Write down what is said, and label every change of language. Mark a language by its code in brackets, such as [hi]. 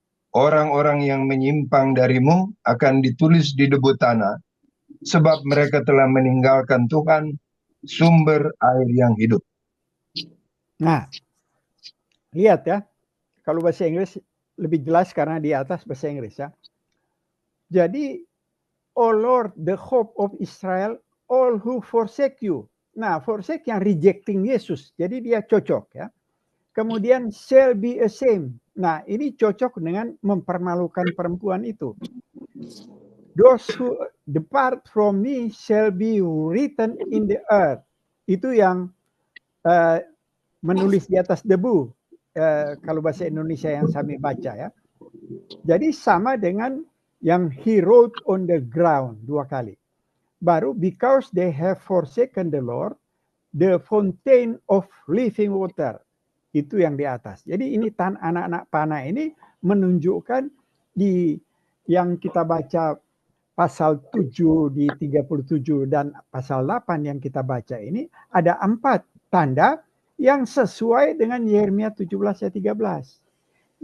[id] Orang-orang yang menyimpang darimu akan ditulis di debu tanah, sebab mereka telah meninggalkan Tuhan, sumber air yang hidup. Nah, lihat ya, kalau bahasa Inggris lebih jelas karena di atas bahasa Inggris ya. Jadi, [en] oh Lord, the hope of Israel, all who forsake you. [id] Nah, forsake yang rejecting Yesus, jadi dia cocok ya. Kemudian [en] shall be ashamed. [id] Nah, ini cocok dengan mempermalukan perempuan itu. [en] Those who depart from me shall be written in the earth. [id] Itu yang menulis di atas debu. Kalau bahasa Indonesia yang kami baca ya. Jadi sama dengan yang [en] he wrote on the ground [id] 2 kali. Baru [en] because they have forsaken the Lord, the fountain of living water. [id] Itu yang di atas. Jadi ini anak-anak panah ini menunjukkan di yang kita baca pasal 7 di 37 dan pasal 8 yang kita baca ini ada 4 tanda yang sesuai dengan Yeremia 17 ayat 13.